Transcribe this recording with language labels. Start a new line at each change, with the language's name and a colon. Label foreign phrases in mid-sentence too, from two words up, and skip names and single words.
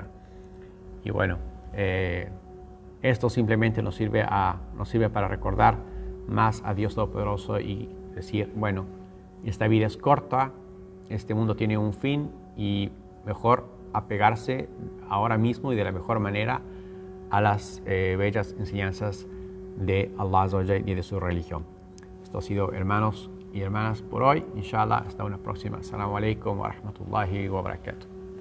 Spanish: Y bueno, esto simplemente nos sirve para recordar más a Dios Todopoderoso y decir, bueno, esta vida es corta, este mundo tiene un fin, y mejor apegarse ahora mismo y de la mejor manera a las bellas enseñanzas de Allah
Arabic: عز وجل
Spanish: y de su religión. Esto ha sido, hermanos y hermanas, por hoy. Inshallah, hasta una próxima.
Arabic: السلام عليكم ورحمة الله وبركاته.